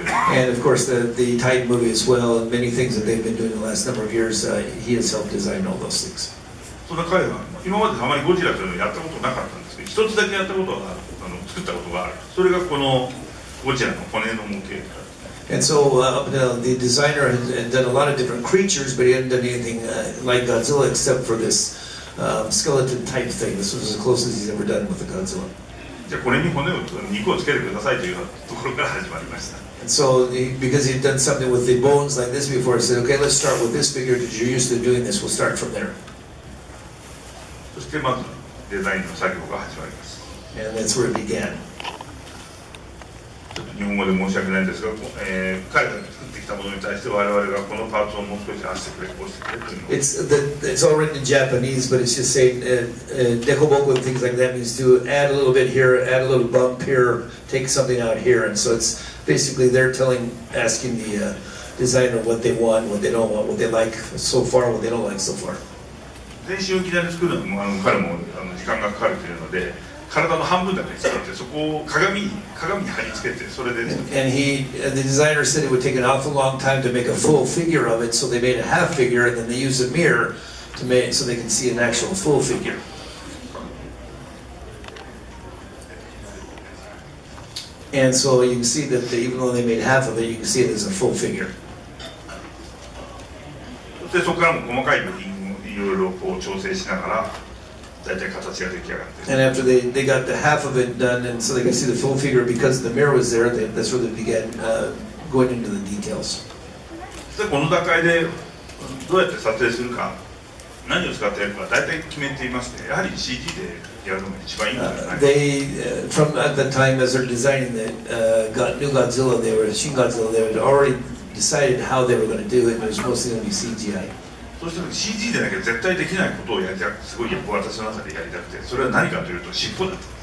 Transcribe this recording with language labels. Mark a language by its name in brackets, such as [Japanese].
[English] And of course the Titan movie as well, and many things that they've been doing the last number of years. He has helped design all those things. [Japanese] その彼は今まであまりゴジラというのをやったことなかったんですけど、一つだけやったことが作ったことがある。それがこのゴジラの骨の模型。 [English] And so up until the designer had done a lot of different creatures, but he hadn't done anything like Godzilla except for this skeleton type thing. This was as close as he's ever done with the Godzilla. [Japanese] じゃあこれに肉をつけてくださいというところから始まりました。 [English] And so, because he'd done something with the bones like this before, he said, "Okay, let's start with this figure because you're used to doing this. We'll start from there." [Japanese] そしてまずデザインの作業が始まります。 [English] And that's where it began. [Japanese] 日本語で申し訳ないんですが、彼が作ってきたものに対して我々がこのパーツをもう少しああしてくれ、こうしてくれというのを。 [English] It's all written in Japanese, but it's just saying dekoboku and things like that means to add a little bit here, add a little bump here, take something out here, and so it's basically they're asking the designer what they want, what they don't want, what they like so far, what they don't like so far. [Japanese] 全身をいきなり作るのも彼も時間がかかるというので、体の半分だけ使ってそこを鏡に貼り付けてそれで。 [English] And the designer said it would take an awful long time to make a full figure of it, so they made a half figure, and then they used a mirror to make so they can see an actual full figure. And so you can see that even though they made half of it, you can see it as a full figure. [Japanese] そしてそこからも細かい部品をいろいろこう調整しながら。 [English] And after they got the half of it done, and so they could see the full figure because the mirror was there, that's where they began going into the details. [Japanese] この段階でどうやって撮影するか、何を使ってやるか大体決めていまして、やはり CG でやるのが一番いいんじゃないか。 [English] From at the time as they're designing the new Godzilla, Shin Godzilla, they had already decided how they were going to do it, and it was mostly going to be CGI. [Japanese] そうして CG でなきゃ絶対できないことをやりたくて、すごい私の中でやりたくて、それは何かというと尻尾だった。